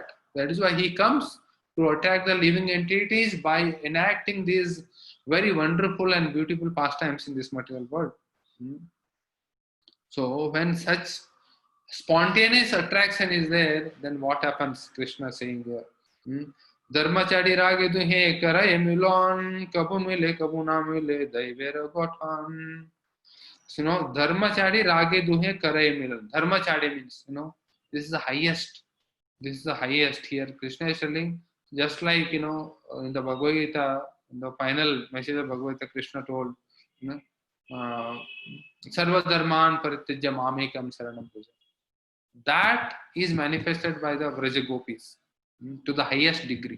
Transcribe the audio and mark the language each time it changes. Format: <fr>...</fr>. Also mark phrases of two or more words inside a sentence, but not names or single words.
<en>That is why he comes to attack the living entities by enacting these very wonderful and beautiful pastimes in this material world. So when such spontaneous attraction is there, then what happens? Krishna saying here,</en> <bn>ধর্মাচারি রাগে দুহে করয়ে মিলন, কভু মিলে কভু না মিলে, দৈবের গঠন. So, ধর্মাচারি রাগে দুহে করয়ে মিলন.</bn> <en>Dharmachari means, this is the highest. This is the highest here. Krishna is telling, just like, in the Bhagavad Gita, in the final message of Bhagavad Gita, Krishna told,</en> <sa>सर्व धर्मान् परित्यज्य मामेकं शरणं व्रज.</sa> <en>That is manifested by the Vraja Gopis to the highest degree.</en>